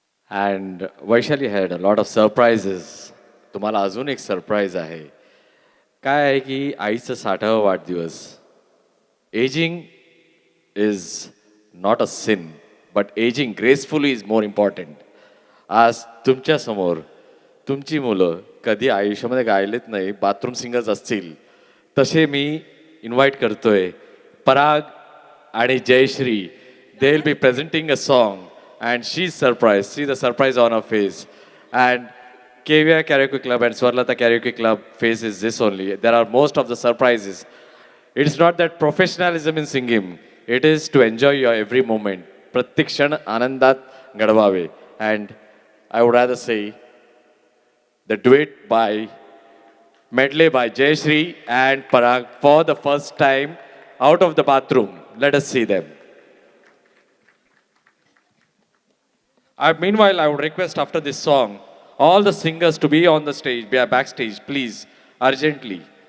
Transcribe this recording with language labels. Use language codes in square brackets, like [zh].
[en] And Vaishali had a lot of surprises. [mr] तुम्हाला अजून एक सरप्राईज आहे. काय आहे की आईचं 60वा वाढदिवस. [en] Ageing is not a sin, but ageing gracefully is more important. [mr] आज तुमच्या समोर तुमची मुलं कधी आयुष्यामध्ये गायलेत नाही, बाथरूम सिंगर्स असतील तसे मी इन्व्हाइट करतोय. पराग आणि Jayashree, [en] they will be presenting a song and she's surprised. See the surprise on her face. And KVR Karaoke Club and Swarlata Karaoke Club face is this only. There are most of the surprises. It's not that professionalism in singing. It is to enjoy your every moment. [mr] प्रत्येक क्षण आनंदात घडवावे. [en] And I would rather say the duet by medley by Jayashree and Parag for the first time out of the bathroom. Let us see them. Meanwhile, I would request after this song, all the singers to be on the stage, be backstage, please, urgently.